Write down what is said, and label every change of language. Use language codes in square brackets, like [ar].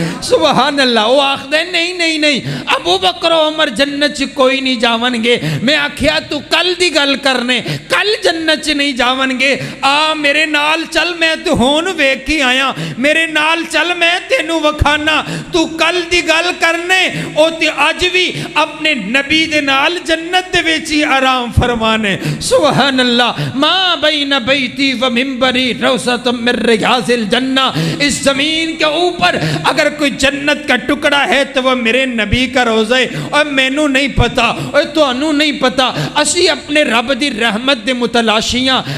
[pa] سبحان اللہ. وہ آخدے نہیں ابو بکر و عمر جنت چ کوئی نہیں جاون گے. میں آکھیا تو کل دی گل کرنے, کل جنت چ نہیں جاون گے. آ میرے نال چل, میں تو ہون ویکھ کے آیا, میرے نال چل میں تینوں وکھانا. تو کل دی گل کرنے او تے اج بھی اپنے نبی دے نال جنت دے وچ ہی آرام فرمانے. [ar] سبحان اللہ. ما بین بیتی و منبری روضۃ من ریاض الجنہ. [ur] اس زمین کے اوپر اگر کوئی جنت کا ٹکڑا ہے تو وہ میرے نبی کا روضہ ہے. [pa] اور مینوں نہیں پتا اور تانوں نہیں پتا, اسی اپنے رب دی رحمت دے متلاشیاں.